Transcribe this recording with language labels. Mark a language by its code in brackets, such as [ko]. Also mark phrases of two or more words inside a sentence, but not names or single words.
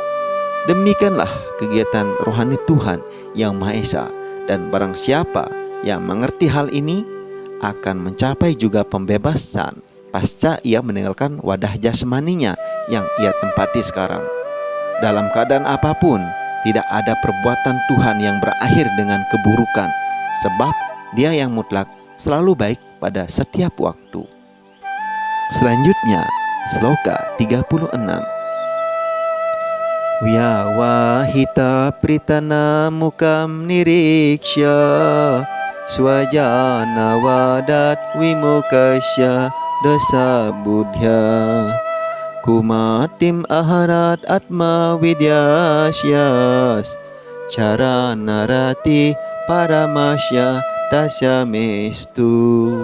[id] Demikianlah kegiatan rohani Tuhan yang Maha Esa, dan barang siapa yang mengerti hal ini akan mencapai juga pembebasan pasca ia meninggalkan wadah jasmaninya yang ia tempati sekarang. Dalam keadaan apapun, tidak ada perbuatan Tuhan yang berakhir dengan keburukan, sebab Dia yang mutlak selalu baik pada setiap waktu. Selanjutnya, sloka 36. [sa] Vyawahita pritana mukam niriksya swajana wadat vimukasya dasa buddhya kumatim aharat atma vidyasyas cara narati paramasya tasyamestu.